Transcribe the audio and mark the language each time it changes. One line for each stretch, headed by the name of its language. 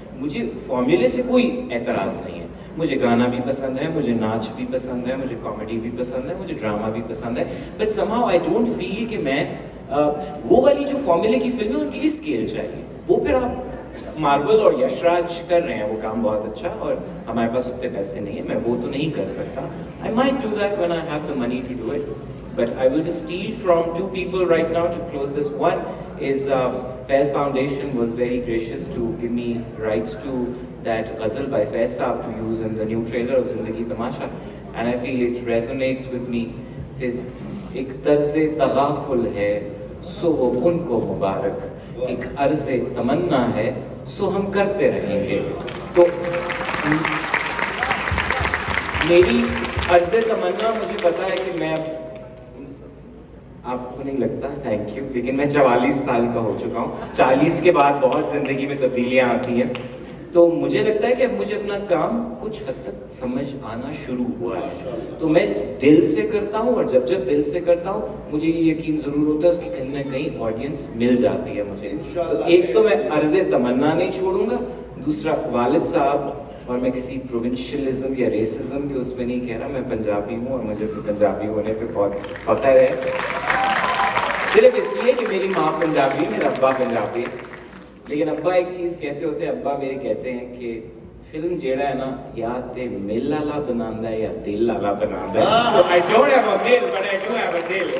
Hindi: मुझे फॉर्मूले से कोई एतराज नहीं है। मुझे गाना भी पसंद है, मुझे नाच भी पसंद है, मुझे कॉमेडी भी पसंद है, मुझे ड्रामा भी पसंद है,
English: but somehow I don't feel
Hindi: कि मैं वो वाली जो फॉर्मूले की फिल्में उनके लिए स्केल चाहिए। वो फिर आप मार्वल और यशराज कर रहे हैं, वो काम बहुत अच्छा, और हमारे पास उतने पैसे नहीं है, मैं वो तो नहीं कर सकता।
English: I might do that when I have the money to do it, but I will just steal from two people right now to close this. One is Faiz Foundation was very gracious to give me rights to that ghazal by Faiz Saab to use in the new trailer of Zindagi Tamasha, and I feel it resonates with me. It says,
Hindi: एक तर्ज़े तगाफुल है सो वो उनको मुबारक, एक अर्ज़े तमन्ना है सो हम करते रहेंगे। तो मेरी अर्ज़े तमन्ना, मुझे पता है कि मैं, आपको नहीं लगता, थैंक यू, लेकिन मैं 44 साल का हो चुका हूँ। 40 के बाद बहुत जिंदगी में तब्दीलियाँ आती हैं, तो मुझे लगता है कि अब मुझे अपना काम कुछ हद तक समझ आना शुरू हुआ है। तो मैं दिल से करता हूँ, और जब जब दिल से करता हूँ मुझे ये यकीन ज़रूर होता है उसकी कहीं ना कहीं ऑडियंस मिल जाती है मुझे। तो एक तो मैं अर्ज़े तमन्ना नहीं छोड़ूंगा, दूसरा वालिद साहब, और मैं किसी प्रोविंशियलिज्म या रेसिज्म भी उसमें नहीं कह रहा, मैं पंजाबी हूँ और मुझे भी पंजाबी होने पे बहुत फख्र है। सिर्फ इसलिए कि मेरी माँ पंजाबी, मेरा अब्बा पंजाबी। लेकिन अब्बा एक चीज़ कहते होते हैं, अब्बा मेरे कहते हैं कि फिल्म
Punjabi: जेड़ा है ना, या ते मिल वाला बनांदा है
Hindi: या दिल वाला बनांदा है।
English: So I don't have a mill, but I do have a dill.